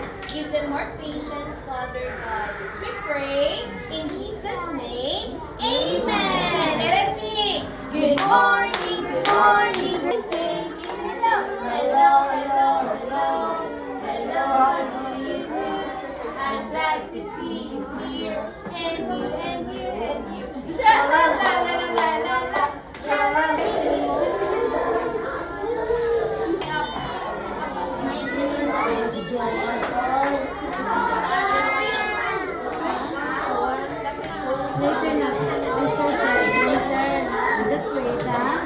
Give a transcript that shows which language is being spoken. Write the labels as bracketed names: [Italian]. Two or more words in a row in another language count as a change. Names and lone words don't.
[English] Give them more patience, Father God. As we pray, in Jesus' name, Amen. Let us sing. Good morning, good morning, good day. Hello, hello, hello, hello. Hello, how do you do? I'm glad to see you here. And you, and you, and you. Tra la la la la la la la. Tra la Later na, teacher said, later, just wait, ha?